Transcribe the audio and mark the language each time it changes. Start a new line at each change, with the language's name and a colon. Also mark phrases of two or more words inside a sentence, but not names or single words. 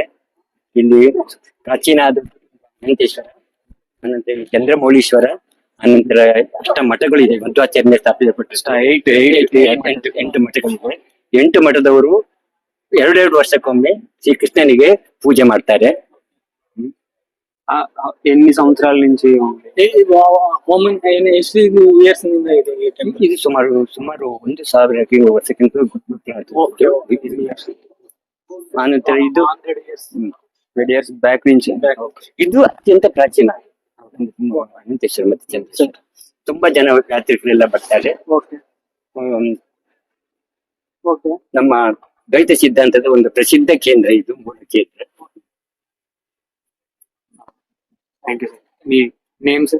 Kannada: ಇಲ್ಲಿ ಪ್ರಾಚೀನ ಆದ ಅನಂತೇಶ್ವರ, ಅನಂತರ ಚಂದ್ರಮೌಳೀಶ್ವರ, ಅನಂತರ ಅಷ್ಟ ಮಠಗಳಿದೆ. ಮಧ್ವಾಚಾರ್ಯ ಸ್ಥಾಪಿಸಲ್ಪಟ್ಟ 8 ಮಠಗಳಿವೆ. 8 ಮಠದವರು 2 ವರ್ಷಕ್ಕೊಮ್ಮೆ ಶ್ರೀಕೃಷ್ಣನಿಗೆ ಪೂಜೆ ಮಾಡ್ತಾರೆ.
Telugu: ఎన్ని సంవత్సరాల నుంచి
Kannada: ಇದು ಸುಮಾರು 1000 ವರ್ಷಕ್ಕಿಂತ ಆನಂತರ ಇದು
English: 100 years back నుంచి.
Kannada: ಇದು ಅತ್ಯಂತ ಪ್ರಾಚೀನ ಅನಂತೇಶ್ವರ ಮತ್ತೆ ಚಂದ್ರೇಶ್ವರ. ತುಂಬಾ ಜನ ಯಾತ್ರಿಕರೆಲ್ಲ ಬರ್ತಾರೆ. ನಮ್ಮ ದ್ವೈತ ಸಿದ್ಧಾಂತದ ಒಂದು ಪ್ರಸಿದ್ಧ ಕೇಂದ್ರ ಇದು, ಮೂಲ ಕೇಂದ್ರ.
English: thank you sir.
Telugu: మీ నేమ్ సార్?